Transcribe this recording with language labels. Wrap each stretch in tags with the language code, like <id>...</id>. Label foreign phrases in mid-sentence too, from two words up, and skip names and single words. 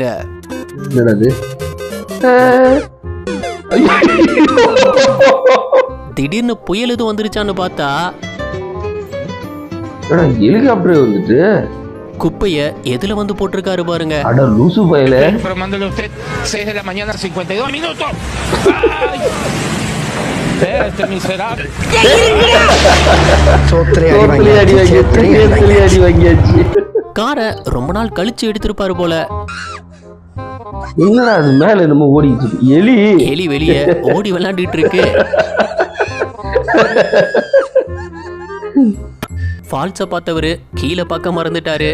<ta>என்னது? திடீர்னு புயல் எதுவும் வந்துருச்சான்னு பார்த்தா ஹெலிகாப்டர் வந்துட்டு குப்பைய எதுல வந்து போட்டிருக்காரு பாருங்க. அட லூசு பயல.</ta> <es>Informándole a usted, 6 de la mañana, 52 minutos. ¡Ay! Este miserable.</es> <ta>அடி வாங்கியாச்சு. காரை ரொம்ப நாள் கழிச்சு எடுத்திருப்பாரு போல. என்னடா அது மேல நம்ம ஓடிட்டு இருக்கு? எலி வெளியே ஓடி விளையாண்டுட்டு இருக்கு. ஃபால்ஸ பார்த்தவரு கீழே பார்க்க மறந்துட்டாரு.</ta>